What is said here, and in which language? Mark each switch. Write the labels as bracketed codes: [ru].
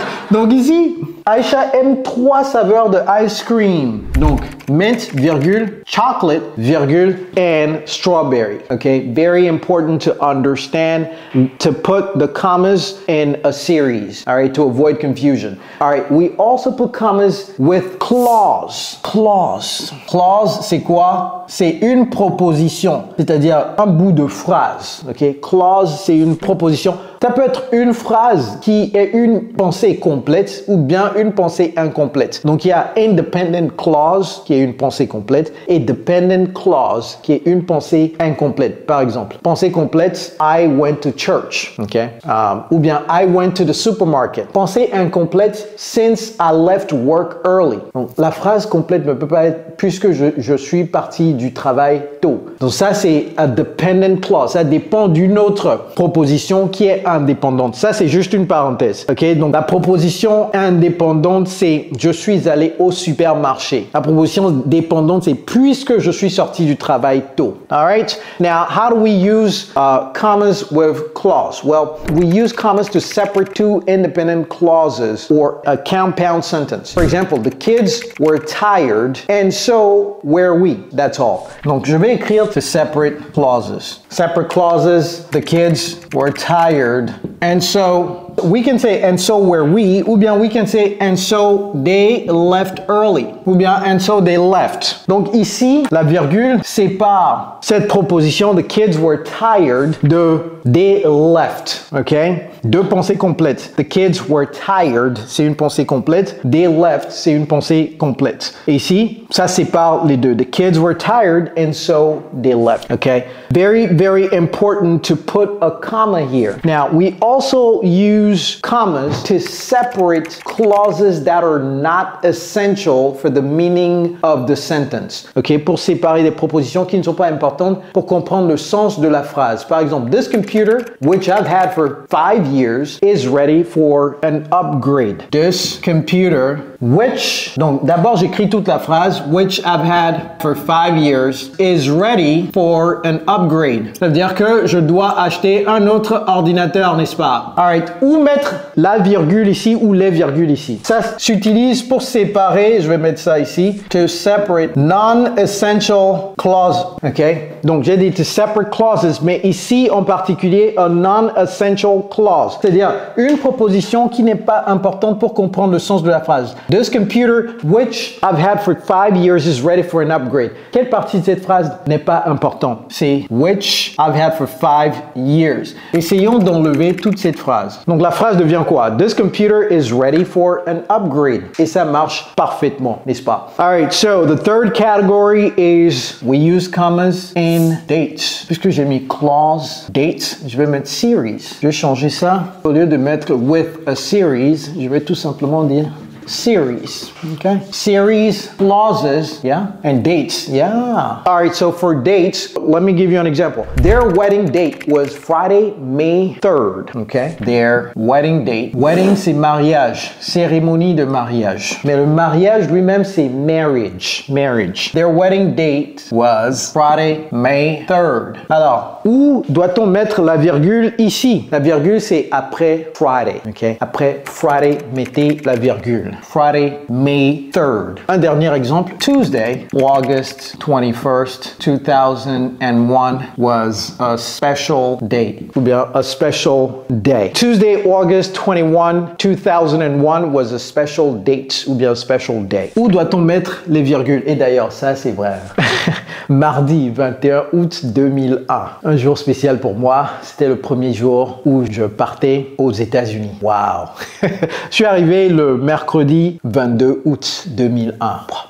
[fr] Donc ici, Aisha aime 3 saveurs de [en] ice cream. [fr] Donc, [en] mint, virgule, chocolate, virgule, and strawberry. Okay, very important to understand to put the commas in a series. All right, to avoid confusion. All right, we also put commas with clause. Clause. Clause, [fr] c'est quoi? C'est une proposition, c'est-à-dire un bout de phrase. Okay, clause, c'est une proposition. Ça peut être une phrase qui est une pensée complète ou bien une pensée incomplète. Donc, il y a [en] independent clause [fr] qui qui est une pensée complète, et [en] dependent clause, [fr] qui est une pensée incomplète. Par exemple, pensée complète, [en] I went to church, ok? [fr] Ou bien [en] I went to the supermarket. [fr] Pensée incomplète, [en] since I left work early. [fr] Donc, la phrase complète ne peut pas être puisque je suis parti du travail tôt. Donc ça, c'est [en] a dependent clause. [fr] Ça dépend d'une autre proposition qui est indépendante. Ça, c'est juste une parenthèse, ok? Donc la proposition indépendante, c'est je suis allé au supermarché. La proposition dépendante, c'est puisque je suis sorti du travail tôt. [en] All right? Now, how do we use commas with clause? Well, we use commas to separate two independent clauses or a compound sentence. For example, the kids were tired and so were we. That's all. [fr] Donc, je vais écrire [en] to separate clauses. Separate clauses, the kids were tired and so we can say and so were we, [fr] ou bien [en] we can say and so they left early, ou bien and so they left. [fr] Donc ici, la virgule sépare cette proposition [en] the kids were tired [fr] de [en] they left, [fr] ok? Deux pensées complètes. [en] The kids were tired, [fr] c'est une pensée complète. [en] They left, [fr] c'est une pensée complète. Et ici, ça sépare les deux. [en] The kids were tired and so they left, ok? Very, very important to put a comma here. Now, we also use commas to separate clauses that are not essential for the meaning of the sentence. [fr] Ok, pour séparer des propositions qui ne sont pas importantes pour comprendre le sens de la phrase. [en] Par exemple, this computer, which I've had for 5 years, is ready for an upgrade. This computer, which, [fr] donc d'abord j'écris toute la phrase, [en] which I've had for 5 years, is ready for an upgrade. [fr] Ça veut dire que je dois acheter un autre ordinateur, n'est-ce pas? Alright, où mettre la virgule ici ou les virgules ici? Ça s'utilise pour séparer, je vais mettre ça ici, [en] to separate non-essential clauses, [fr] ok? Donc j'ai dit [en] to separate clauses, [fr] mais ici en particulier, [en] a non-essential clause, [fr] c'est-à-dire une proposition qui n'est pas importante pour comprendre le sens de la phrase. [en] This computer, which I've had for 5 years, is ready for an upgrade. [fr] Quelle partie de cette phrase n'est pas importante? C'est [en] which I've had for 5 years. [fr] Essayons d'enlever toute cette phrase. Donc la phrase devient quoi? [en] This computer is ready for an upgrade. [fr] Et ça marche parfaitement, n'est-ce pas? [en] Alright, so the third category is we use commas in dates. [fr] Puisque j'ai mis clause, dates, je vais mettre series. Je vais changer ça. Au lieu de mettre [en] with a series, [fr] je vais tout simplement dire series, okay? Series, clauses, [en] yeah? And dates, yeah. All right, so for dates, let me give you an example. Their wedding date was Friday, May 3rd, okay? Their wedding date. [fr] Wedding, c'est mariage, cérémonie de mariage. Mais le mariage lui-même, c'est marriage, marriage. [en] Their wedding date was Friday, May 3rd. [fr] Alors, où doit-on mettre la virgule ici? La virgule, c'est après Friday, okay? Après Friday, mettez la virgule. [en] Friday, May 3rd. [fr] Un dernier exemple. [en] Tuesday, August 21st, 2001 was a special date. [fr] Ou bien [en] a special day. Tuesday, August 21, 2001 was a special date. [fr] Ou bien [en] a special day. [fr] Où doit-on mettre les virgules? Et d'ailleurs, ça c'est vrai. Mardi 21 août 2001. Un jour spécial pour moi. C'était le premier jour où je partais aux États-Unis. Waouh! Je suis arrivé le mercredi 22 août 2001.